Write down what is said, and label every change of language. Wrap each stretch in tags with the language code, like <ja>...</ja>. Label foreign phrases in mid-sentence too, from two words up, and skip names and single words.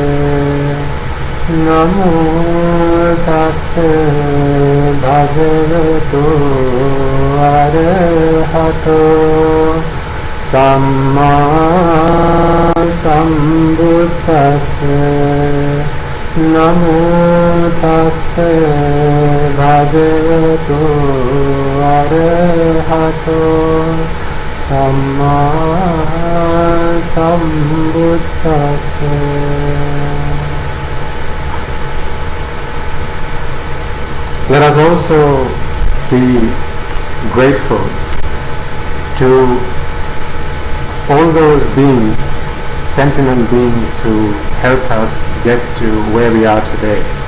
<pi>Namo tassa bhagavato arahato samma sambuddhassa. Namo tassa bhagavato arahato samma sambuddhassa.</pi> <en>Let us also be grateful to all those beings, sentient beings, who helped us get to where we are today.</en>